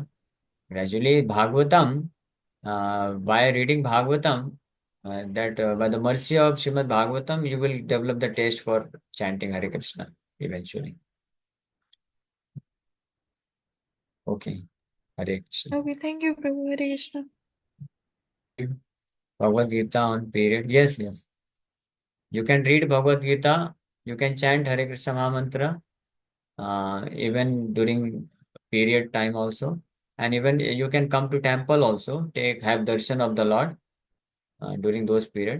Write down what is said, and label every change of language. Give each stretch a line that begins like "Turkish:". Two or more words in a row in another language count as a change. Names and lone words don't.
English: Gradually, Bhagavatam, by reading Bhagavatam, that by the mercy of Srimad Bhagavatam, you will develop the taste for chanting Hare Krishna eventually. Okay, Hare Krishna. okay, thank you Prabhu. Hare Krishna. Bhagavad Gita on period. Yes, yes. You can read Bhagavad Gita. You can chant Hare Krishna Maha Mantra even during period time also. And even you can come to temple also, have darshan of the Lord during those period.